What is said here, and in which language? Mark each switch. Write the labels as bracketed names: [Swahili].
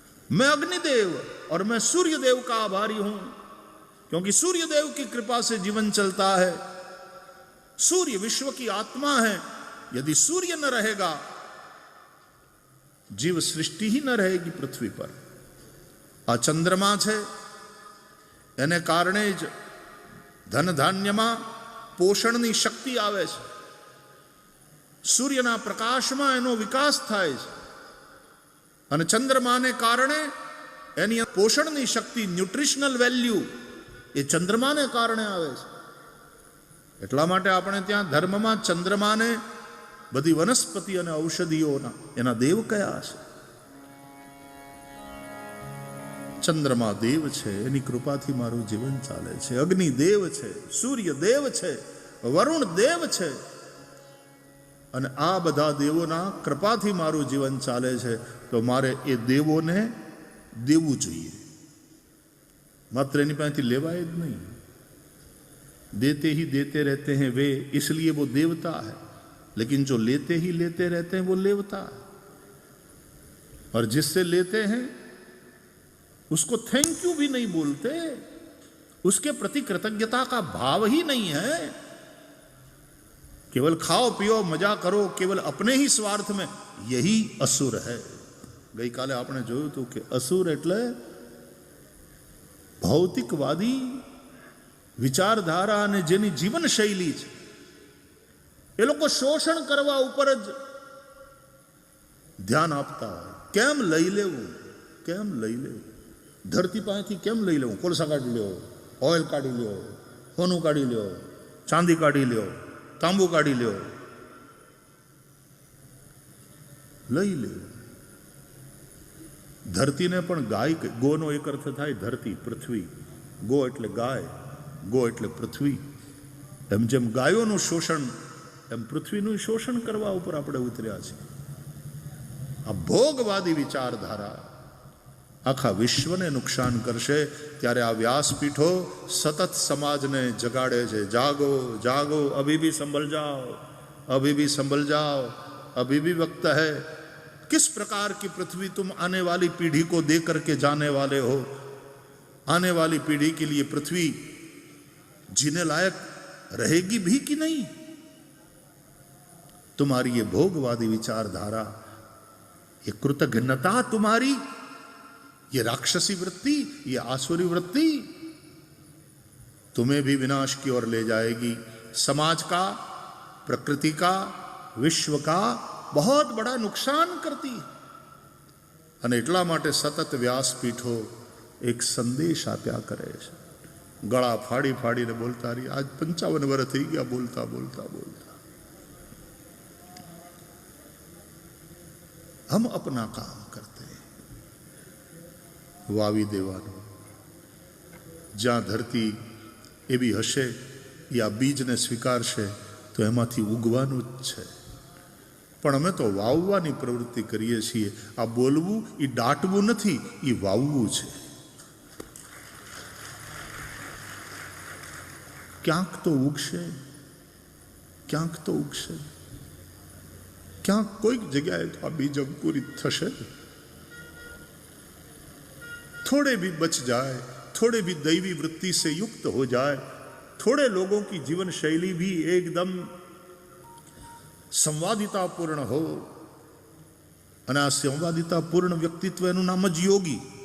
[Hindi] मैं अग्निदेव और मैं सूर्य देव का आभारी हूं, क्योंकि सूर्य देव की कृपा से जीवन चलता है. सूर्य विश्व की आत्मा है. यदि सूर्य न रहेगा, जीव सृष्टि ही न रहेगी पृथ्वी पर. [Gujarati] आ चंद्रमा छे, एने कारणे ज धन धान्यमां पोषणनी शक्ति आवे छे. सूर्यना प्रकाशमां एनो विकास थाय छे. અને ચંદ્રમાને કારણે એની પોષણની શક્તિ, ન્યુટ્રિશનલ વેલ્યુ એ ચંદ્રમાને કારણે આવે છે. એટલા માટે આપણે ત્યાં ધર્મમાં ચંદ્રમાને બધી વનસ્પતિ અને ઔષધિઓના એના દેવ કયા છે. ચંદ્રમા દેવ છે, એની કૃપાથી મારું જીવન ચાલે છે. અગ્નિ દેવ છે, સૂર્ય દેવ છે, વરુણ દેવ છે. અને આ બધા દેવોના કૃપાથી મારું જીવન ચાલે છે, તો મારે એ દેવોને દેવું જોઈએ, માત્ર એની પાસેથી લેવાય જ નહીં. [Hindi] देते ही देते रहते हैं वे, इसलिए वो देवता है, लेकिन जो लेते ही लेते रहते हैं वो लेवता है. और जिससे लेते हैं उसको थैंक यू भी नहीं बोलते, उसके प्रति कृतज्ञता का भाव ही नहीं है. केवल खाओ पियो मजा करो, केवल अपने ही स्वार्थ में, यही असुर है. [Gujarati] गई काले आपने જોયું હતું કે અસુર એટલે ભૌતિકવાદી વિચારધારા અને જેની જીવન શૈલી છે, એ લોકો શોષણ કરવા ઉપર જ ધ્યાન આપતા હોય. કેમ લઈ લેવું, કેમ લઈ લેવું, ધરતી પાસેથી કેમ લઈ લેવું? કોલસા કાઢી લ્યો, ઓઇલ કાઢી લ્યો, સોનું કાઢી લ્યો, ચાંદી કાઢી લ્યો, તાંબુ કાઢી લ્યો, લઈ લેવું. ધરતીને પણ ગાય, ગોનો એક અર્થ થાય ધરતી, પૃથ્વી. ગો એટલે ગાય, ગો એટલે પૃથ્વી. એમ જેમ ગાયોનું શોષણ, એમ પૃથ્વીનું શોષણ કરવા ઉપર આપણે ઉતર્યા છીએ. આ ભોગવાદી વિચારધારા આખા વિશ્વને નુકસાન કરશે. ત્યારે આ વ્યાસપીઠો સતત સમાજને જગાડે છે. [Hindi] જાગો જાગો, અભી ભી સંભલ જાઓ, अभी भी संभल जाओ, अभी भी वक्त है. किस प्रकार की पृथ्वी तुम आने वाली पीढ़ी को दे करके जाने वाले हो? आने वाली पीढ़ी के लिए पृथ्वी जीने लायक रहेगी भी कि नहीं? तुम्हारी ये भोगवादी विचारधारा, ये कृतघ्नता तुम्हारी, ये राक्षसी वृत्ति, ये आसुरी वृत्ति तुम्हें भी विनाश की ओर ले जाएगी. समाज का, प्रकृति का, विश्व का बहुत बड़ा नुकसान करती. [Gujarati] અને એટલા માટે સતત વ્યાસપીઠો એક સંદેશ આપ્યા કરે છે. ગળા ફાડી ફાડીને બોલતા રહી. આજ 55 વર્ષ થઈ ગયા બોલતા બોલતા બોલતા. હમ અપના કામ કરતે, વાવી દેવાનું. જ્યાં ધરતી એવી હશે એ આ બીજને સ્વીકારશે તો એમાંથી ઉગવાનું જ છે. પણ અમે તો વાવવાની પ્રવૃત્તિ કરીએ છીએ. આ બોલવું એ દાટવું નથી, એ વાવવું છે. ક્યાંક તો ઉગશે, ક્યાંક તો ઉગશે, ક્યાંક કોઈક જગ્યાએ તો આ બીજ અંકુરિત થશે. [Hindi] थोड़े भी बच जाए, थोड़े भी दैवी वृत्ति से युक्त हो जाए, थोड़े लोगों की जीवन शैली भी एकदम संवादिता पूर्ण हो, [Gujarati] અને આ સંવાદિતા પૂર્ણ વ્યક્તિત્વ એનું નામ જ યોગી.